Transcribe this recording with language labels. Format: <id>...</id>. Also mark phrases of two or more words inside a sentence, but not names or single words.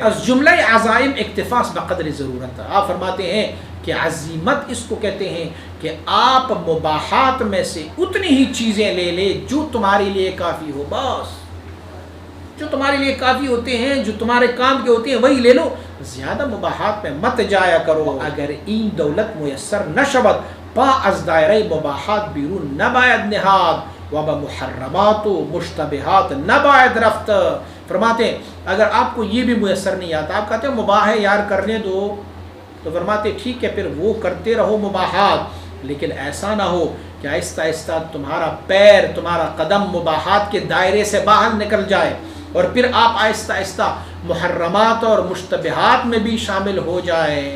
<fa>از جملہ عزائم اکتفاس بقدر ضرورت.</fa> <ur>آپ فرماتے ہیں کہ عزیمت اس کو کہتے ہیں کہ آپ مباحات میں سے اتنی ہی چیزیں لے لے جو تمہارے لیے کافی ہو، بس جو تمہارے لیے کافی ہوتے ہیں، جو تمہارے کام کے ہوتے ہیں وہی لے لو، زیادہ مباحات میں مت جایا کرو.</ur> <fa>اگر این دولت میسر نشود پا از دائرہ مباحات بیرون نباید نہاد و بمحرمات و مشتبہات نباید رفت.</fa> <ur>فرماتے ہیں اگر آپ کو یہ بھی میسر نہیں آتا، آپ کہتے ہیں مباح ہے یار کرنے دو، تو فرماتے ٹھیک ہے پھر وہ کرتے رہو مباحات، لیکن ایسا نہ ہو کہ آہستہ آہستہ تمہارا پیر، تمہارا قدم مباحات کے دائرے سے باہر نکل جائے اور پھر آپ آہستہ آہستہ محرمات اور مشتبہات میں بھی شامل ہو جائے.</ur>